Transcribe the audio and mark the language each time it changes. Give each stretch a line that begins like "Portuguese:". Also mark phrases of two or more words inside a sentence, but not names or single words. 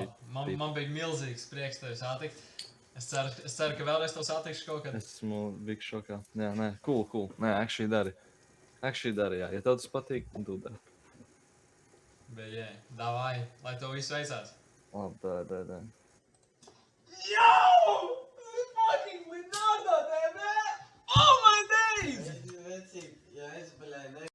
Latvian: Man bija milzīgs prieks tevi satikt. Es ceru, ka vēlreiz tev satikšu kaut kad. Esmu big šokā. Jā, nē, cool. Nē, actually dari. Jā. Ja tev tas patīk, tu dari. Bet, jā, davai, lai tev viss veicās. Labi, tā.
English: Yo! This is fucking Leonardo, man! Oh my days!
Latvian: Jā, es baļāju, ne.